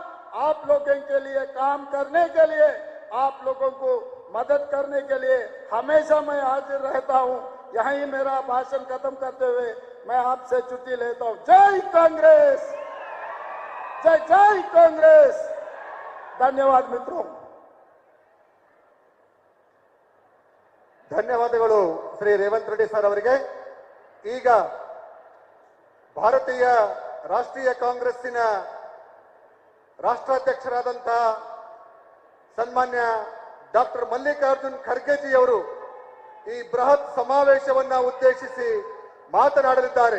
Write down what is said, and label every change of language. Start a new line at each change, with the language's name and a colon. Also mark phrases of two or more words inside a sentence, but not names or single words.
Hindi: आप लोगों के लिए काम करने के लिए, आप लोगों को मदद करने के लिए हमेशा मैं हाजिर रहता हूँ। यहीं मेरा भाषण खत्म करते हुए मैं आपसे छुट्टी लेता हूँ। जय कांग्रेस, जय जय कांग्रेस। धन्यवाद मित्रों।
Kannada: ಧನ್ಯವಾದಗಳು ಶ್ರೀ ರೇವಂತ್ ರೆಡ್ಡಿ ಸರ್ ಅವರಿಗೆ. ಈಗ ಭಾರತೀಯ ರಾಷ್ಟ್ರೀಯ ಕಾಂಗ್ರೆಸ್ಸಿನ ರಾಷ್ಟ್ರಾಧ್ಯಕ್ಷರಾದಂತಹ ಸನ್ಮಾನ್ಯ ಡಾಕ್ಟರ್ ಮಲ್ಲಿಕಾರ್ಜುನ್ ಖರ್ಗೆಜಿ ಅವರು ಈ ಬೃಹತ್ ಸಮಾವೇಶವನ್ನ ಉದ್ದೇಶಿಸಿ ಮಾತನಾಡಲಿದ್ದಾರೆ.